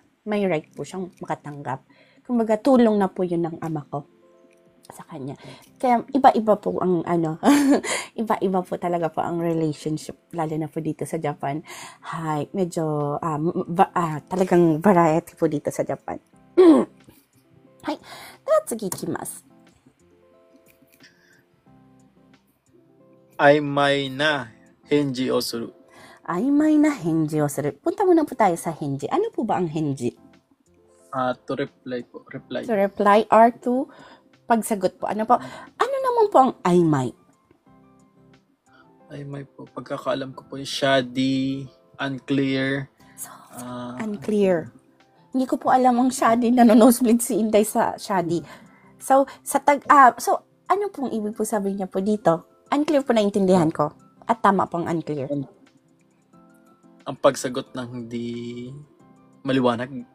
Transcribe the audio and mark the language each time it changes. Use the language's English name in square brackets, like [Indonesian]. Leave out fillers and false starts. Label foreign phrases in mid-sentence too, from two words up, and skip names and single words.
[Filipino] May right po siyang makatanggap. Kumbaga, tulong na po yun ng ama ko sa kanya. Kaya, iba-iba po ang iba-iba po talaga po ang relationship, lalo na po dito sa Japan. Medyo, talagang variety po dito sa Japan. [Japanese] はい。では次いきます。曖昧な返事をする。曖昧な返事をする. [Filipino] Punta muna po tayo sa henji. Ano po ba ang henji? [English] To reply po. Reply. To reply or to [Filipino] pagsagot po. Ano naman po ang aimay? Aimay po. Pagkakaalam ko po yung [English] shoddy, unclear. So, unclear. [Filipino] Hindi ko po alam ang shoddy. Nanonosebleed si Inday sa shoddy. So, so, ano pong ibig po sabihin niya po dito? Unclear po naintindihan ko. At tama pong unclear. Ang pagsagot ng hindi maliwanag.